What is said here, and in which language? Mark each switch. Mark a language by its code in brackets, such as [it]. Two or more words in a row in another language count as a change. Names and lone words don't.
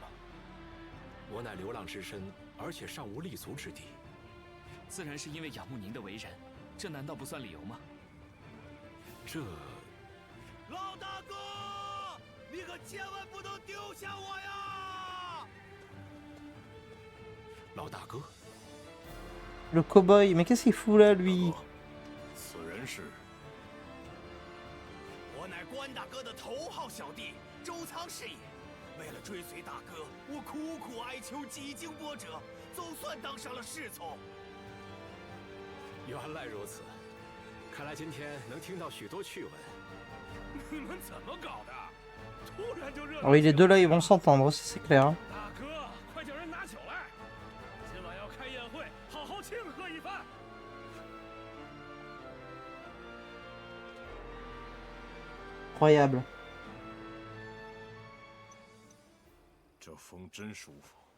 [zh] 我乃流浪之身，而且尚无立足之地。自然是因为仰慕您的为人，这难道不算理由吗？这…… 老大哥，你可千万不能丢下我呀！老大哥。 [fr] Le cow-boy, mais qu'est-ce qu'il fout là, lui? [zh] 此人是我乃关大哥的头号小弟周仓是也。为了追随大哥，我苦苦哀求，几经波折，总算当上了侍从。原来如此，看来今天能听到许多趣闻。你们怎么搞的？突然就热。 [fr] Oui, les deux là, ils vont s'entendre, c'est clair. [zh] 大哥，快叫人拿酒来！今晚要开宴会，好好庆贺一番。 [fr] Incroyable. [zh] 这风真舒服。